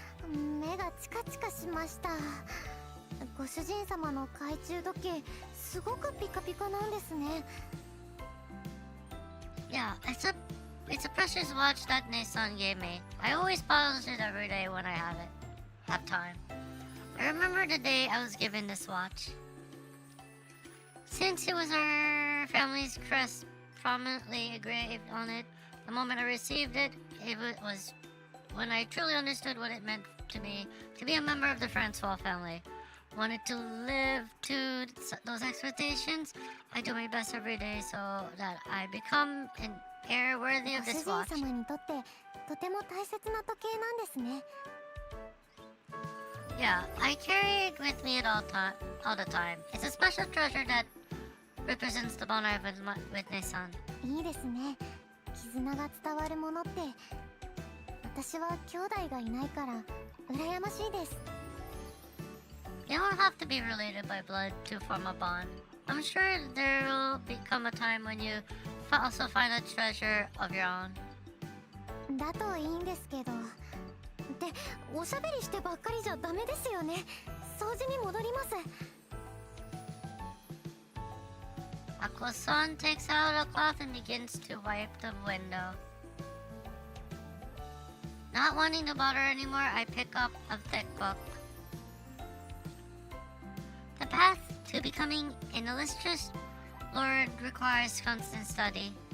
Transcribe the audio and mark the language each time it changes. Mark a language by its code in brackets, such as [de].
[ja] 目がチカチカしました。ご主人様の懐中時計すごくピカピカなんですね。 [en] Yeah, it's a precious watch that Nissan gave me. I always polish it every day when I have time. I remember the day I was given this watch. Since it was our family's crest prominently engraved on it, the moment I received it, it was when I truly understood what it meant to me to be a member of the Francois family. Wanted to live to those expectations. I do my best every day so that I become an heir worthy of this watch. [ja] ご主人様にとってとても大切な時計なんですね。 [en] Yeah, I carry it with me at all the time. It's a special treasure that represents the bond I have with Nissan. [ja] いいですね。絆が伝わるものって私は兄弟がいないから羨ましいです。 [en] You don't have to be related by blood to form a bond. I'm sure there will become a time when you also find a treasure of your own. [ja] だといいんですけど。で、おしゃべりしてばっかりじゃダメですよね。掃除に戻ります。 [en] Aqua-san takes out a cloth and begins to wipe the window. Not wanting to bother anymore, I pick up a thick book. The path to becoming an illustrious lord requires constant study.